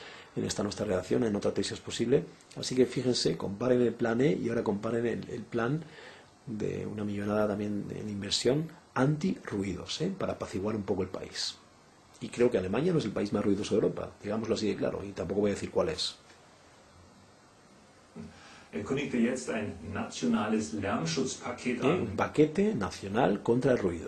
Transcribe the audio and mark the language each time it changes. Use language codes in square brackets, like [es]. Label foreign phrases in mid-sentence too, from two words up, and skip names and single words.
[es] En esta nuestra redacción, en otra tesis posible. Así que fíjense, comparen el plan E y ahora comparen el plan de una millonada también en inversión anti-ruidos, para apaciguar un poco el país. Y creo que Alemania no es el país más ruidoso de Europa, digámoslo así de claro, y tampoco voy a decir cuál es. [de] Kündigte jetzt ein nationales Lärmschutzpaket an. [es] Un paquete nacional contra el ruido.